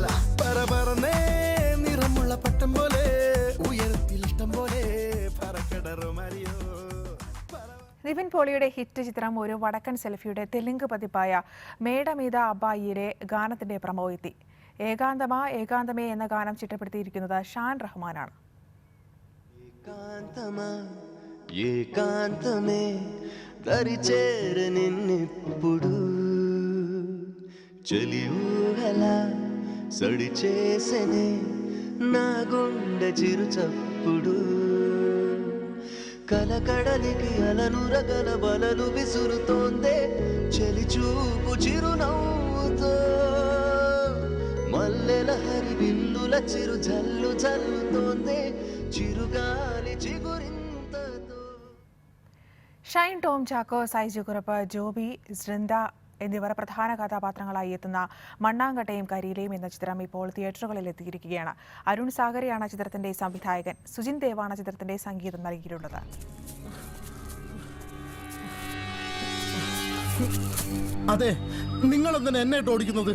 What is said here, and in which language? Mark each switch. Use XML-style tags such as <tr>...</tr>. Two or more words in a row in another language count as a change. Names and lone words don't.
<ml>പറന്നേ നിറമുള്ള പട്ടം പോലെ ഉയരത്തിൽ ഇഷ്ടം പോലെ പറക്കടറുമറിയോ. നിവിൻ പോളിയുടെ ഹിറ്റ് ചിത്രം ഒരു വടക്കൻ സെൽഫിയുടെ തെലുങ്ക് പതിപ്പായ മേട മീത അബ്ബായിയുടെ ഗാനത്തിന്റെ പ്രമോ എത്തി. ഏകാന്തമാ ഏകാന്തമേ എന്ന ഗാനം ചിട്ടപ്പെടുത്തിയിരിക്കുന്നത് ഷാൻ റഹ്മാനാണ്.</ml> <te>ఏకాంతమే దరిచేర నిన్నెప్పుడు చలి ఊహలా సడి చేసనే నా గుండె చిరు చప్పుడు కలకడలికి అలనురగల బలలు విసురుతోందే చలి చూపు చిరునవ్వుతో మల్లెల హరి విల్లుల చిరు జల్లు జల్లుతోందే చిరుగాలి చిగురింతతో.</te> <ml>ഷൈൻ ടോം ചാക്കോ, സൈജു കുറുപ്പ്, ജോബി, സൃന്ദ എന്നിവർ പ്രധാന കഥാപാത്രങ്ങളായി എത്തുന്ന മണ്ണാങ്കട്ടയും കരിയിലെയും എന്ന ചിത്രം ഇപ്പോൾ തിയേറ്ററുകളിൽ എത്തിയിരിക്കുകയാണ്. അരുൺ സാഗരയാണ് ചിത്രത്തിന്റെ സംവിധായകൻ. സുജിൻ ദേവാണ് ചിത്രത്തിന്റെ സംഗീതം നൽകിയിട്ടുള്ളത്. അതെ, നിങ്ങൾ എന്തിനാ എന്നെ ഓടിക്കുന്നത്?</ml>